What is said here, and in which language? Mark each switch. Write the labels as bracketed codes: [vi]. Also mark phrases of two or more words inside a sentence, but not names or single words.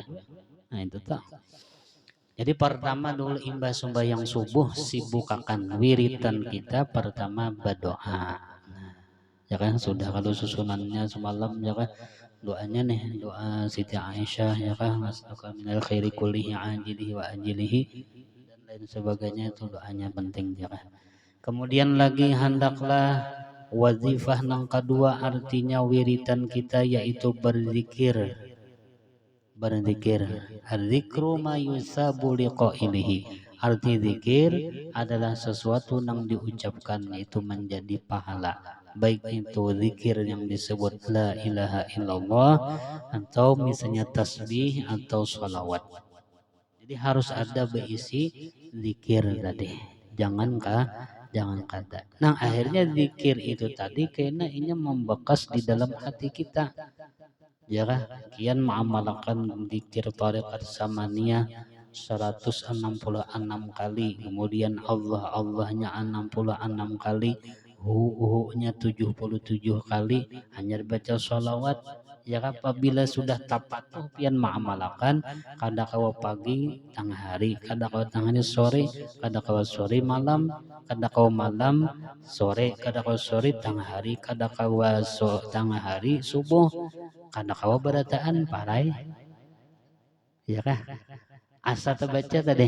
[bjn] Nah itu tak. Jadi pertama dulu imbah sembahyang subuh sibukakan wiritan kita pertama berdoa. Nah, ya kan sudah kalau susunannya semalam ya kan doanya nih doa Siti Aisyah ya kan [ar] نسألك من الخير كله عاجله وآجله [bjn] dan lain sebagainya itu doanya penting ya kan. Kemudian lagi hendaklah wazifah nang kedua artinya wiritan kita yaitu berzikir. Berzikir. [ar] الذكر ما يثاب لقائله. [bjn] Arti zikir adalah sesuatu yang diucapkan itu menjadi pahala. Baik itu zikir yang disebut [ar] لا إله إلا الله [bjn] atau misalnya tasbih atau sholawat. Jadi harus ada berisi zikir tadi. Jangan kada. Nah akhirnya zikir itu tadi karena ini membekas di dalam hati kita. Ya kah? Kian mengamalkan zikir tariqat samaniyah 166 kali. Kemudian Allahnya 66 kali. Hu-nya 77 kali. Hanya baca sholawat. Ya apabila sudah tapat tuh pian mengamalkan kada kawa pagi tang hari, kada kawa tang hari sore, kada kawa sore malam, kada kawa malam sore, kada kawa sore tang hari, kada kawa tang hari subuh, kada kawa berataan parai ya kah asa terbaca tadi.